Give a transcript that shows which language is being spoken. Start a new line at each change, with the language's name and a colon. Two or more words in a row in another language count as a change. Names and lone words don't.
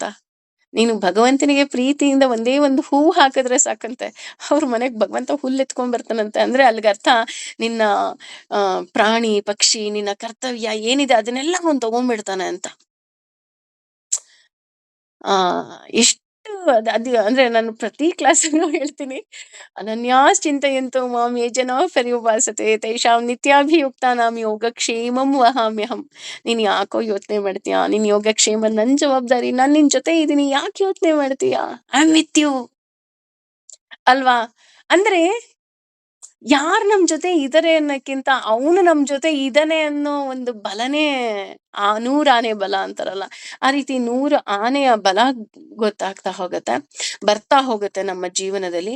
Kannada: ನೀನು ಭಗವಂತನಿಗೆ ಪ್ರೀತಿಯಿಂದ ಒಂದೇ ಒಂದು ಹೂವು ಹಾಕಿದ್ರೆ ಸಾಕಂತೆ, ಅವ್ರ ಮನೆಗ್ ಭಗವಂತ ಹುಲ್ಲು ಎತ್ಕೊಂಡ್ ಬರ್ತಾನಂತೆ. ಅಂದ್ರೆ ಅಲ್ಗರ್ಥ ನಿನ್ನ ಪ್ರಾಣಿ ಪಕ್ಷಿ ನಿನ್ನ ಕರ್ತವ್ಯ ಏನಿದೆ ಅದನ್ನೆಲ್ಲ ಅವ್ನು ತಗೊಂಡ್ಬಿಡ್ತಾನೆ ಅಂತ. ಆ ಎಷ್ಟು ಅದು ಅಂದ್ರೆ ನಾನು ಪ್ರತಿ ಕ್ಲಾಸಲ್ಲೂ ಹೇಳ್ತೀನಿ,
Sanskrit: ಅನನ್ಯಾಸ್ ಚಿಂತೆಯಂತು ಮಾಂ ಯೇ ಜನಃ ಪರ್ಯುಪಾಸತೆ ತೇಷಾಂ ನಿತ್ಯಾಭಿಯುಕ್ತಾನಾಂ ಯೋಗಕ್ಷೇಮಂ ವಹಾಮ್ಯಹಂ.
Kannada: ನೀನ್ ಯಾಕೋ ಯೋಚನೆ ಮಾಡ್ತೀಯಾ? ನಿನ್ ಯೋಗಕ್ಷೇಮ ನನ್ ಜವಾಬ್ದಾರಿ. ನಾನ್ ನಿನ್ ಜೊತೆ ಇದೀನಿ, ಯಾಕೆ ಯೋಚನೆ ಮಾಡ್ತೀಯಾ?
English: I am with you
Kannada: ಅಲ್ವಾ? ಅಂದ್ರೆ ಯಾರ್ ನಮ್ ಜೊತೆ ಇದಾರೆ ಅನ್ನಕ್ಕಿಂತ ಅವನು ನಮ್ ಜೊತೆ ಇದಾನೆ ಅನ್ನೋ ಒಂದು ಬಲನೇ, ಆ 100 ಆನೆ ಬಲ ಅಂತಾರಲ್ಲ, ಆ ರೀತಿ 100 ಆನೆಯ ಬಲ ಗೊತ್ತಾಗ್ತಾ ಹೋಗತ್ತೆ, ಬರ್ತಾ ಹೋಗುತ್ತೆ ನಮ್ಮ ಜೀವನದಲ್ಲಿ.